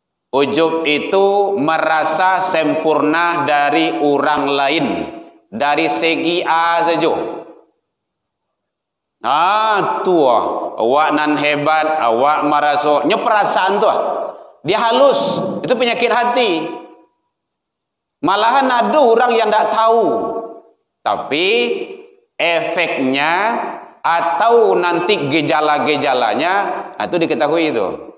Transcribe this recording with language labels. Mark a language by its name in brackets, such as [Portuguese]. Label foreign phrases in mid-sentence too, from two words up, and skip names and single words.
[Indonesian] Ujub itu merasa sempurna dari orang lain, dari segi A saja. Awak nan hebat, awak merasa, perasaan tu dia halus, itu penyakit hati. Malahan ada orang yang tak tahu, tapi efeknya atau nanti gejala-gejalanya itu diketahui itu.